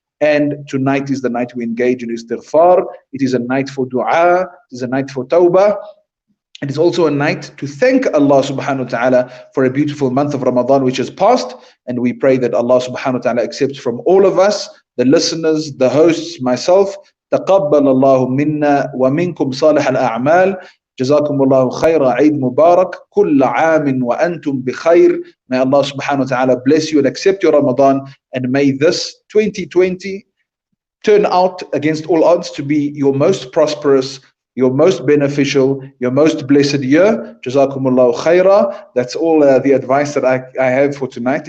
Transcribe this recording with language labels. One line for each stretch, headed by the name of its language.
English: And tonight is the night we engage in istighfar. It is a night for dua. It is a night for tawbah. It is also a night to thank Allah subhanahu wa ta'ala for a beautiful month of Ramadan which has passed. And we pray that Allah subhanahu wa ta'ala accepts from all of us, the listeners, the hosts, myself.
Arabic: تقبل الله منا ومنكم صالح الأعمال. جزاكم الله خير. عيد مبارك. كل عام وأنتم بخير.
English: May Allah subhanahu wa ta'ala bless you and accept your Ramadan. And may this 2020 turn out against all odds to be your most prosperous, your most beneficial, your most blessed year. Jazakumullahu khaira. That's all the advice that I have for tonight.